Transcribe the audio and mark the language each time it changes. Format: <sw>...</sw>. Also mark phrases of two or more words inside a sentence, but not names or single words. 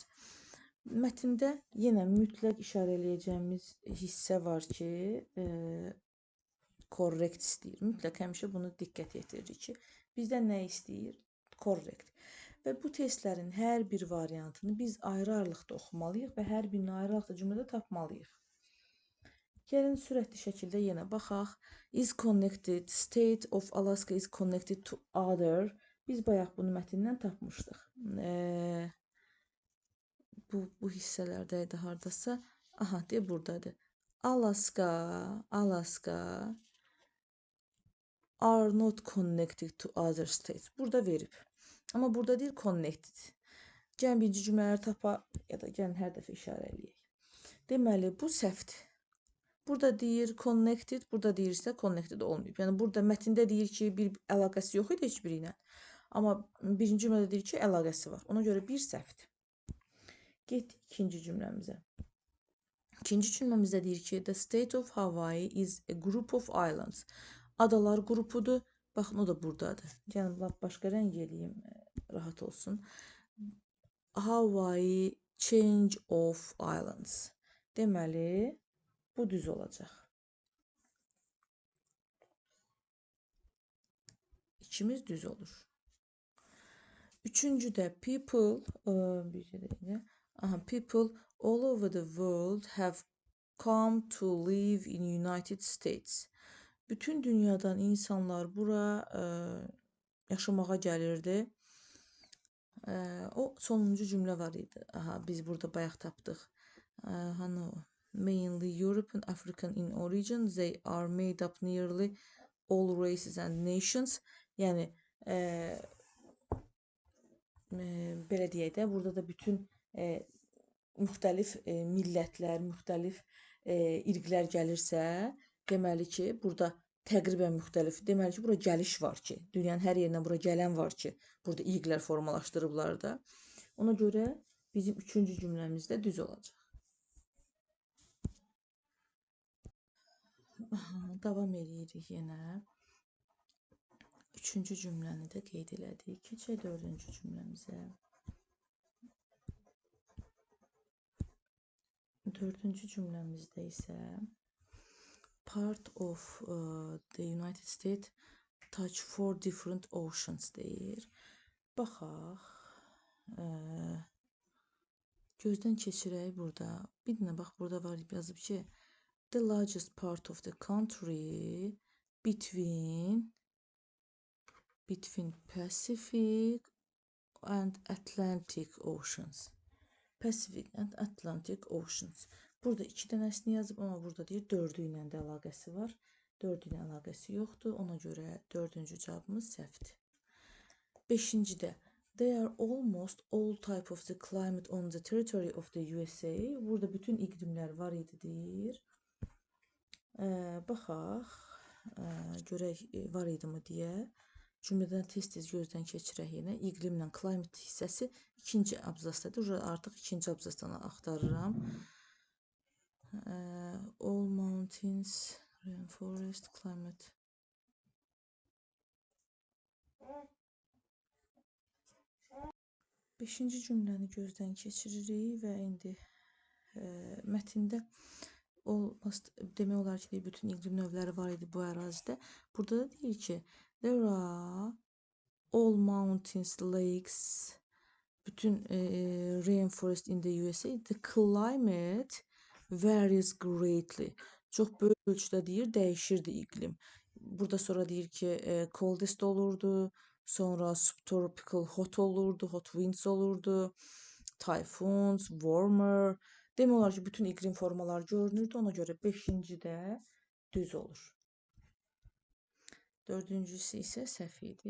<az>Mətndə yenə mütləq işarə eləyəcəyimiz hissə var ki, correct istəyir. Mütləq həmişə bunu diqqət yetiririk ki, bizdən nə istəyir? Correct. Və bu testlərin hər bir variantını biz ayrı-ayrılıqda oxumalıyıq və hər birini ayrı-ayrılıqda cümlədə tapmalıyıq. Gəlin sürətli şəkildə yenə baxaq.</az> <en>Is connected, state of Alaska is connected to other.</en> <az>Biz bayaq bunu mətndən tapmışdıq. Bu hissələrdəydi hardasa. Aha, deyə buradadır.</az> <en>Alaska are not connected to other states.</en> <az>Burada verib. Amma burada deyir connected. Gəlin birinci cümlələri tapa ya da gəlin hər dəfə işarə eləyək. Deməli, bu səhvdir. Burada deyir connected, burada deyirsə connected olmayıb. Yəni burada mətndə deyir ki, bir əlaqəsi yox idi heç biri ilə. Amma birinci cümlədə deyir ki, əlaqəsi var. Ona görə bir səhvdir. Getdik ikinci cümləmizə. İkinci cümləmizdə deyir ki,</az> <en>the state of Hawaii is a group of islands.</en> <az>Adalar qrupudur. Baxın, o da buradadır. Gəlin, başqa rəng eləyim, rahat olsun.</az> <en>Hawaii change of islands.</en> <az>Deməli, bu düz olacaq. İkimiz düz olur.</az> <en>Üçüncüdə people, people all over the world have come to live in United States.</en> <az>Bütün dünyadan insanlar bura yaşamağa gəlirdi. O sonuncu cümlə var idi. Aha, biz burada bayaq tapdıq. Hani o?</az> <en>Mainly European, African in origin. They are made up nearly all races and nations.</en> <az>Yəni belə deyək də, burada da bütün müxtəlif millətlər, müxtəlif irqlər gəlirsə, deməli ki, burada təqribən müxtəlif, deməli ki, bura gəliş var ki, dünyanın hər yerindən bura gələn var ki, burada irqlər formalaşdırıblar da. Ona görə bizim üçüncü cümləmiz də düz olacaq. Davam edirik yenə. Üçüncü cümləni də qeyd elədik. Keçək dördüncü cümləmizə. Dördüncü cümləmizdə isə</az> <en>part of the United States touch 4 different oceans deyir.</en> <az>Baxaq. Gözdən keçirək burada. Bir dənə bax, burada var yazıb ki,</az> <en>the largest part of the country between Pacific and Atlantic Oceans. Pacific and Atlantic Oceans.</en> <az>Burada 2 dənəsini yazıb, amma burada deyir 4-ü ilə də əlaqəsi var. 4-ü ilə əlaqəsi yoxdur. Ona görə 4-cü cavabımız səhvdir.</az> <en>5-cidə they are almost all type of the climate on the territory of the USA.</en> <az>Burada bütün iqlimlər var idi deyir. Baxaq, görək var idi mi deyə. Cümlədən tez-tez gözdən keçirək yenə. İqlimlə climate hissəsi ikinci abzasdadır. Artıq ikinci abzasdan axtarıram.</az> <en>All mountains, rainforest, climate.</en> <az>Beşinci cümləni gözdən keçiririk və indi mətndə demək olar ki, bütün iqlim növləri var idi bu ərazidə. Burada da deyir ki,</az> <en>there are all mountains, lakes, bütün rainforest in the USA. The climate varies greatly.</en> <az>Çox böyük ölçüdə deyir, dəyişirdi iqlim. Burada sonra deyir ki, coldest olurdu, sonra</az> <en>subtropical hot</en> <az>olurdu,</az> <en>hot winds</en> <az>olurdu, typhoons, warmer. Demək olar ki, bütün iqlim formaları görünürdü. Ona görə 5-ci də düz olur. 4-cüsü isə səhv idi.</az>